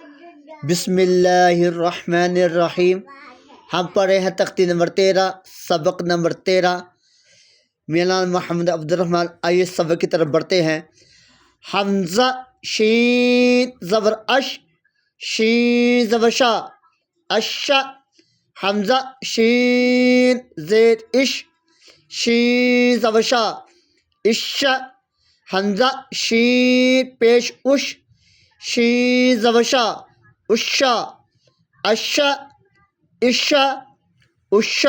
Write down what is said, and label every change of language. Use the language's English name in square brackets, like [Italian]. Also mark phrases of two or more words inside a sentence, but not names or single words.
[Arabic] بسم اللہ الرحمن الرحیم۔ [Urdu] ہم پڑھے ہیں تختی نمبر 13، سبق نمبر 13۔ میرا نام محمد عبد الرحمن۔ آئیے سبق کی طرف بڑھتے ہیں۔ حمزہ شین زبر اش، شین زبر شا، اشا۔ حمزہ شین زیر اش، شین زبر شا، اشا۔ حمزہ شین پیش اش، شین زبر شا، اشا، اشا، اشا، اشا۔